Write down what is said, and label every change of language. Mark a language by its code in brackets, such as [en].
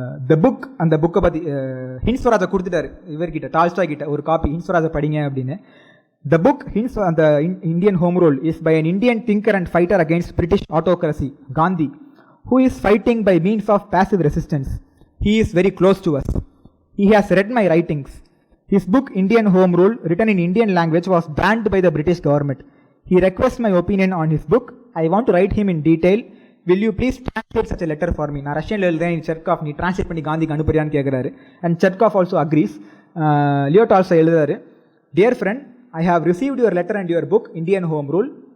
[ta] The book, அந்த புக்கை பற்றி ஹின்ஸ்வராஜை கொடுத்துட்டாரு இவர்கிட்ட, டால்ஸ்டாய் கிட்ட ஒரு காப்பி, ஹின்ஸ்வராஜை படிங்க அப்படின்னு. [en] The book அந்த Indian home rule is by an Indian thinker and fighter against British autocracy, Gandhi, who is fighting by means of passive resistance. He is very close to us. He has read my writings. His book Indian Home Rule, written in Indian language, was banned by the British government. He requests my opinion on his book. I want to write him in detail. Will you please translate such a letter for me? [ta] நான் ரஷ்யனில் எழுதுறேன், சர்காஃப் நீ translate பண்ணி காந்திக்கு அனுப்புறியான்னு கேட்குறாரு. [en] And Chertkov also agrees. [ta] Leo Tolstoy எழுதுறாரு, [en] Dear friend, I have received your letter and your book Indian Home Rule.